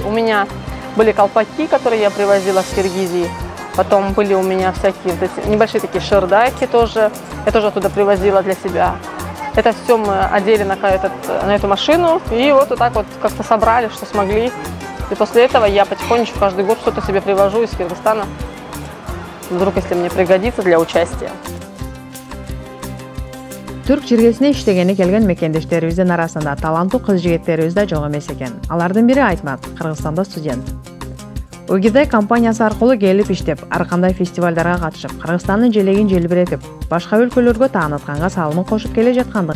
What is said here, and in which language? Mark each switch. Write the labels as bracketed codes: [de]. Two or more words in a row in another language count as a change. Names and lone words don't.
[ru] У меня были колпаки, которые я привозила с Киргизии, потом были у меня всякие небольшие такие шердаки тоже, я тоже оттуда привозила для себя. Это все мы одели на эту машину и вот так вот как-то собрали, что смогли. И после этого я потихонечку каждый год что-то себе привожу из Кыргызстана, вдруг если мне пригодится для участия. [ky] Түрк жергесине иштегени келген мекендештерибиздин арасында таланттуу кыз-жигиттерибиз да жок эмес экен. Алардын бири Айтмат, Кыргызстанда студент. Огидай компаниясы аркылуу келип иштеп, ар кандай фестивалдарга катышып, Кыргызстандын желегин желбиретип, башка өлкөлөргө таанытканга салымын кошуп келе жаткандык.